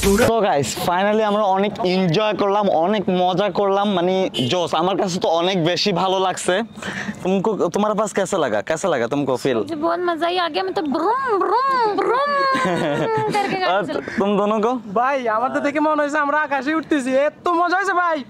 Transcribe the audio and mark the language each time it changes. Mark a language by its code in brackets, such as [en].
[bn] তো guys finally আমরা অনেক এনজয় করলাম অনেক মজা করলাম মানে জোস আমার কাছে তো অনেক বেশি ভালো লাগছে [hi] तुमको तुम्हारे पास कैसा लगा तुमको फील मुझे बहुत मजा ही आ गया मैं तो ब्रूम ब्रूम ब्रूम करके और गाड़ी तुम दोनों को [bn] ভাই আমাদের দেখে মনে হয়েছে আমরা আকাশে উঠতেছি এত মজা হয়েছে ভাই